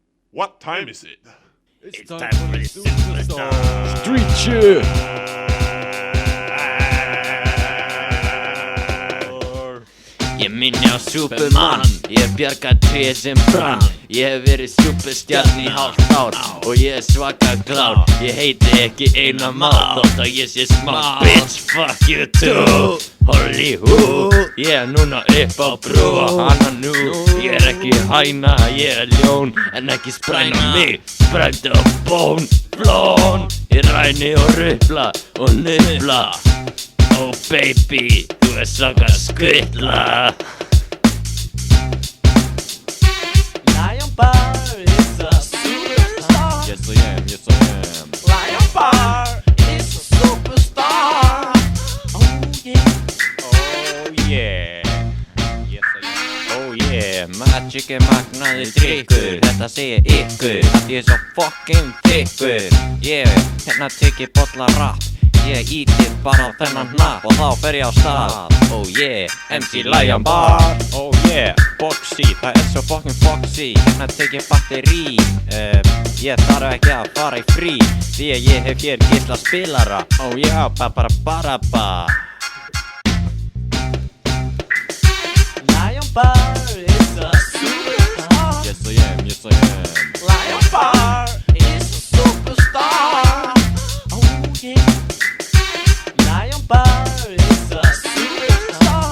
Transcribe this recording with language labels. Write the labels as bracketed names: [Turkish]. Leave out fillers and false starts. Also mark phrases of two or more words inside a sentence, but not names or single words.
[English] What time is it? It's time for the superstar. Street shit! [Icelandic] Ég minni á Superman, ég bjarga tréð sem brann. Ég hef verið superstjarn í hálft ár og ég svaka glár. Ég heiti ekki Einar Már þótt að ég sé smá bitch. [English] Fuck you too, Hollywood. [Icelandic] Ég núna upp á brú og hana nú. Ég ekki hæna, ég ljón, en ekki spræna mig. Sprænt á bón, blón. Ég ræni og rupla og nufla. [English] Oh baby, [Icelandic] þú svaka skutla. [English] Lion Bar is a superstar. Yes I am, yes I am. Lion Bar is a superstar. Oh yeah. Oh yeah. Yes I am. Oh yeah, [Icelandic] Magic er magnaður drykkur. Þetta segir ykkur, að ég er svo fucking þykkur. Ég hérna tekið bolla rap. Ég íti bara á þennan hnapp og þá fer ég á stað. [English] Oh yeah, MC Lion Bar. Oh yeah, [Icelandic] Boxy, það er svo fucking foxy. Hérna tek ég batteri. Ég þarf ekki að fara í frí, því að ég hef hér gísla spilara. [English] Oh yeah, ba-ba-ba-ba-ba. Lion Bar is a superstar. Yes I am, yes I am. Lion Bar is a superstar. Oh yeah. Lion Bar is a superstar.